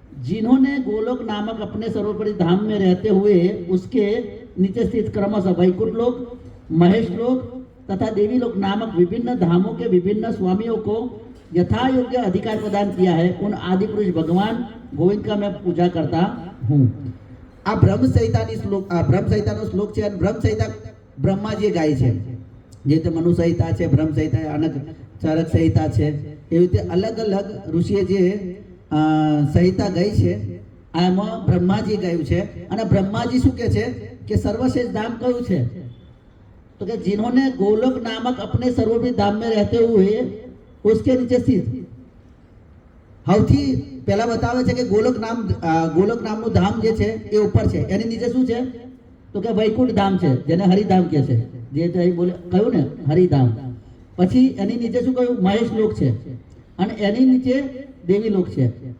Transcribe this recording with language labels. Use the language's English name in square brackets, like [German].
[Hindi] जिन्होंने गोलोक नामक अपने सर्वोपरि धाम में रहते हुए उसके नीचे स्थित क्रमशः वैकुंठ लोक, महेश लोक तथा देवी लोक नामक विभिन्न धामों के विभिन्न स्वामियों को यथा योग्य अधिकार प्रदान किया है, उन आदि पुरुष भगवान गोविंद का मैं पूजा करता हूँ. [Gujarati] આ બ્રહ્મ સંહિતાની શ્લોક, આ બ્રહ્મ સંહિતાનો શ્લોક છે અને બ્રહ્મ સંહિતા બ્રહ્માજીએ ગાય છે. જે રીતે મનુ સંહિતા છે, બ્રહ્મ સંહિતા, અનક ચરક સંહિતા છે, એવી રીતે અલગ અલગ ઋષિએ જે સંહિતા ગાઈ છે આમાં બ્રહ્માજી ગાયું છે. અને બ્રહ્માજી શું કહે છે કે સર્વશ્રેષ્ઠ ધામ કયું છે? તો કે [Hindi] जिन्होंने गोलोक नामक अपने सर्वोपरि धाम में रहते हुए उसके नीचे स्थित. [Gujarati] સૌથી પહેલા બતાવે છે કે ગોલોક નામનું ધામ જે છે એ ઉપર છે, એની નીચે શું છે તો કે વૈકુંઠ ધામ છે, જેને હરિધામ કહે છે, જે બોલે કહ્યું ને હરિધામ. પછી એની નીચે શું કહ્યું? મહેશ લોક છે અને એની નીચે દેવી લોક છે.